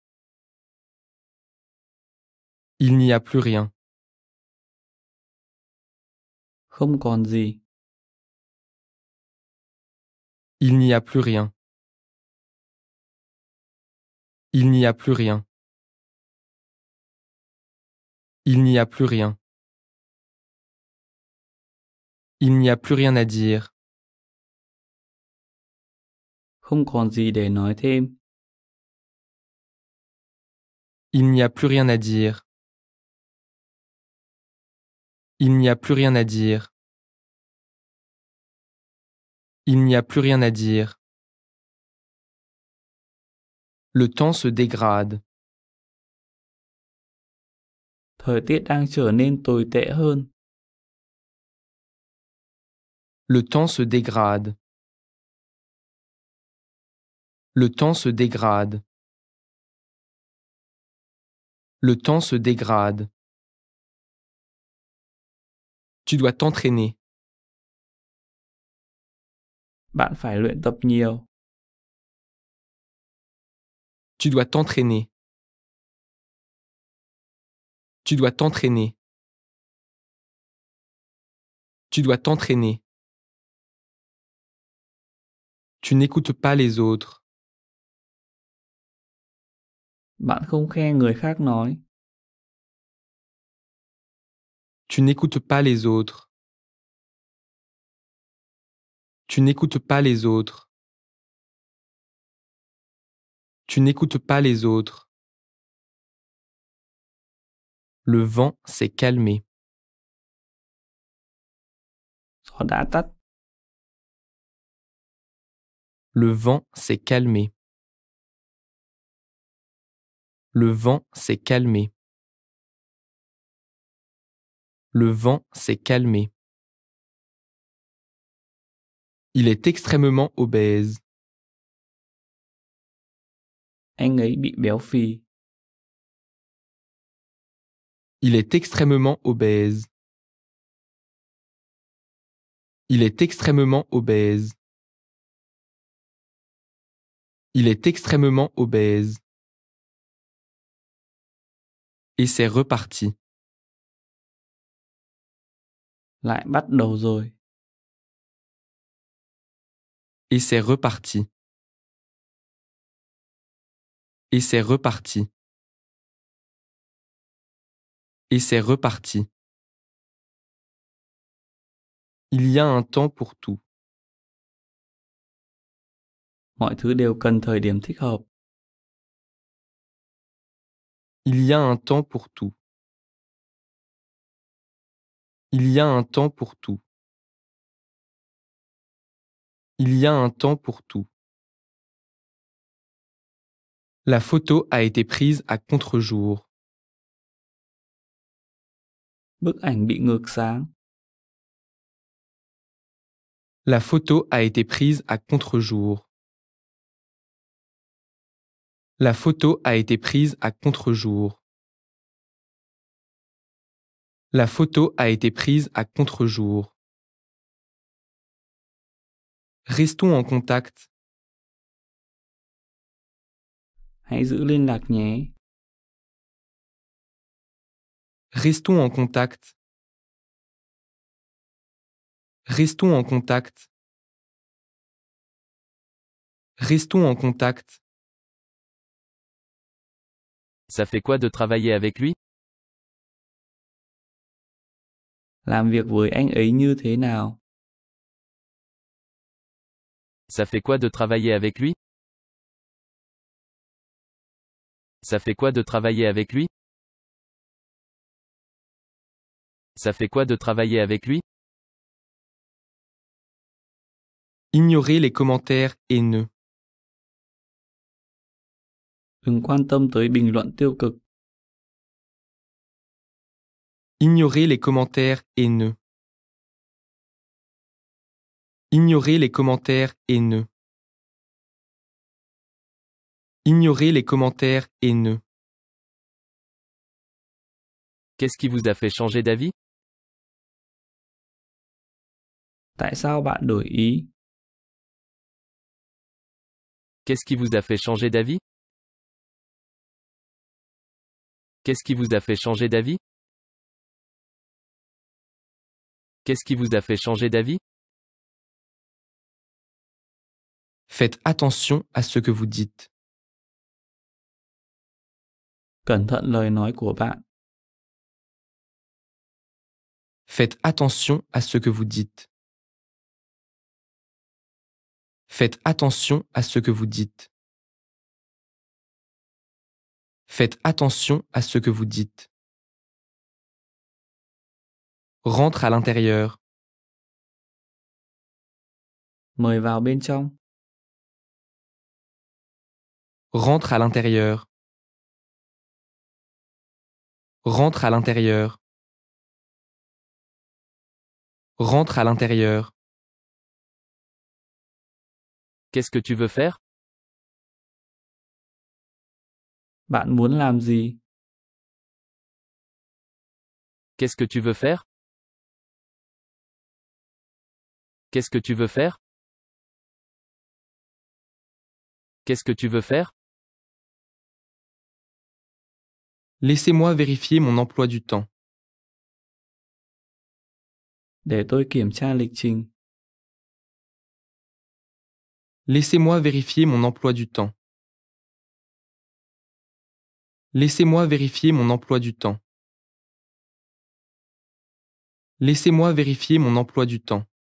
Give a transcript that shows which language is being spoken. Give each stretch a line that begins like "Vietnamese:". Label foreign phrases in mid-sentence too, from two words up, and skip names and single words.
French: Il n'y a plus rien.
Vietnamese: Không còn gì.
French: Il n'y a plus rien. Il n'y a plus rien. Il n'y a plus rien. Il n'y a plus rien à dire.
Vietnamese: Không còn gì để nói thêm.
French: Il n'y a plus rien à dire. Il n'y a plus rien à dire. Il n'y a plus rien à dire. Le temps se dégrade.
Vietnamese: Thời tiết đang trở nên tồi tệ hơn.
French: Le temps se dégrade. Le temps se dégrade. Le temps se dégrade. Tu dois t'entraîner.
Vietnamese: Bạn phải luyện tập nhiều.
French: Tu dois t'entraîner. Tu dois t'entraîner. Tu dois t'entraîner. Tu n'écoutes pas les autres.
Vietnamese: Bạn không nghe người khác nói.
French: Tu n'écoutes pas les autres. Tu n'écoutes pas les autres. Tu n'écoutes pas les autres. Le vent s'est calmé.
Vietnamese: Gió đã tắt.
French: Le vent s'est calmé. Le vent s'est calmé. Le vent s'est calmé. Il est extrêmement obèse.
Vietnamese: Anh ấy bị béo phì.
French: Il est extrêmement obèse. Il est extrêmement obèse. Il est extrêmement obèse. Et c'est reparti.
Vietnamese: Lại bắt đầu rồi.
French: Et c'est reparti. Et c'est reparti. Et c'est reparti. Il y a un temps pour tout.
Vietnamese: Mọi thứ đều cần thời điểm thích hợp.
French: Il y a un temps pour tout. Il y a un temps pour tout. Il y a un temps pour tout. La photo a été prise à contre-jour.
Vietnamese: Bức ảnh bị ngược sáng.
French: La photo a été prise à contre-jour. La photo a été prise à contre-jour. La photo a été prise à contre-jour. Restons en contact.
Vietnamese: Hãy giữ liên lạc nhé.
French: Restons en contact. Restons en contact. Restons en contact. Ça fait quoi de travailler avec lui?
Vietnamese: Làm việc với anh ấy như thế nào?
French: Ça fait quoi de travailler avec lui? Ça fait quoi de travailler avec lui? Ça fait quoi de travailler avec lui? Ignorez les commentaires haineux.
Vietnamese: Đừng quan tâm tới bình luận tiêu cực.
French: Ignorez les commentaires haineux. Ignorez les commentaires haineux. Ignorez les commentaires haineux. Qu'est-ce qui vous a fait changer d'avis?
Vietnamese: Tại sao bạn đổi ý?
French: Qu'est-ce qui vous a fait changer d'avis? Qu'est-ce qui vous a fait changer d'avis? Qu'est-ce qui vous a fait changer d'avis? Faites attention à ce que vous dites.
Vietnamese: Cẩn thận lời nói của bạn.
French: Faites attention à ce que vous dites. Faites attention à ce que vous dites. Faites attention à ce que vous dites. Rentre à l'intérieur.
Vietnamese: Mời vào bên trong.
French: Rentre à l'intérieur. Rentre à l'intérieur. Rentre à l'intérieur. Qu'est-ce que tu veux faire?
Vietnamese: Bạn muốn làm gì?
French: Qu'est-ce que tu veux faire? Qu'est-ce que tu veux faire? Qu'est-ce que tu veux faire? Laissez-moi vérifier mon emploi du temps.
Vietnamese: Để tôi kiểm tra lịch trình.
French: Laissez-moi vérifier mon emploi du temps. Laissez-moi vérifier mon emploi du temps. Laissez-moi vérifier mon emploi du temps.